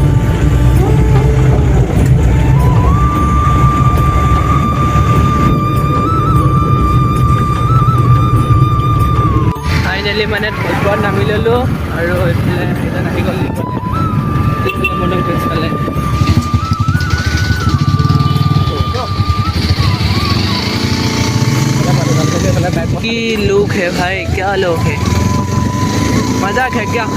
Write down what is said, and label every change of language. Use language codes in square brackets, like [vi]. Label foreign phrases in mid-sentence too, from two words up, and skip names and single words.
[as] ফাইনেলি মানে ধলপুৰত নামি ল'লোঁ আৰু এইফালে সেইজন আহি গ'ল মনৰ পিছফালে। [hi] কি लोग है भाई, क्या लोग है, मजाक है क्या।